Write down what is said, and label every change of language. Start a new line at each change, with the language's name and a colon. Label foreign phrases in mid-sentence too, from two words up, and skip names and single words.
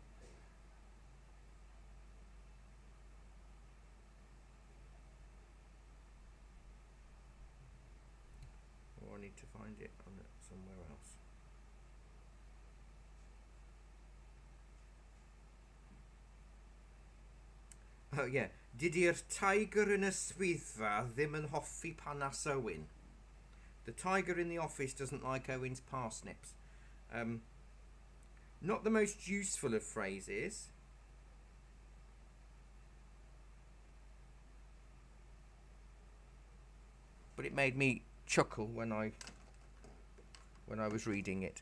English: Or I need to find it on it somewhere else. Oh yeah.
Welsh: Didi'r tiger yn y swyddfa ddim yn hoffi panas Owen.
English: The tiger in the office doesn't like Owen's parsnips. Not the most useful of phrases. But it made me chuckle when I was reading it.